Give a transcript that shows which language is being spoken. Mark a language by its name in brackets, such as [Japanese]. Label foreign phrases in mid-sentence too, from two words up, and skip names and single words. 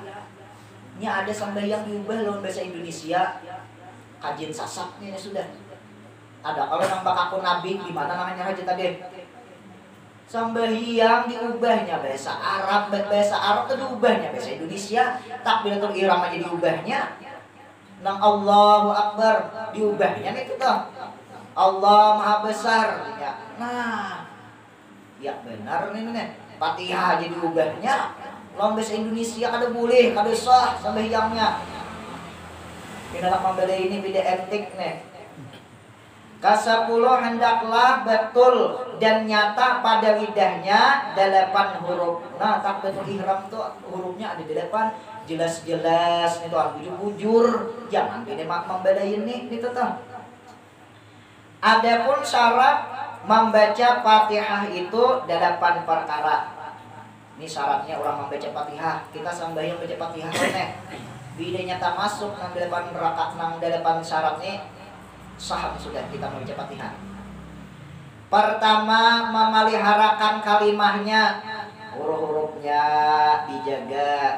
[Banjar] Ini ada sambayang diubah lawan bahasa Indonesia. Kajian sasaknya sudah. Ada kalau nambah aku nabi gimana namanya aja tadi. Sambayang diubahnya bahasa Arab, bahasa Arab itu diubahnya bahasa Indonesia. Takbiratul ihram aja diubahnya. Nang [Arabic] الله أكبر [Banjar] diubahnya itu tuh. Allah maha besar ya. Nah, ya benar nih. Fatihah aja diubahnya. Lawan bahasa Indonesia kada boleh, kada sah sambayangnya. Kita membeda ini beda etik nih. Ke-10 hendaklah betul dan nyata pada lidahnya 8 huruf. Nah, takbiratul ihram tuh hurufnya ada 8, jelas-jelas itu bujur-bujur. Jangan beda membeda ini tuh. Adapun syarat membaca Fatihah itu 8 perkara. Ini syaratnya orang membaca Fatihah. Kita sambayang baca Fatihah nih. Bidanya tak masuk nang 8 rakaat nang 8 syaratnya sah sudah kita membaca Fatihah. Pertama, memeliharakan kalimahnya. Huruf-hurufnya dijaga.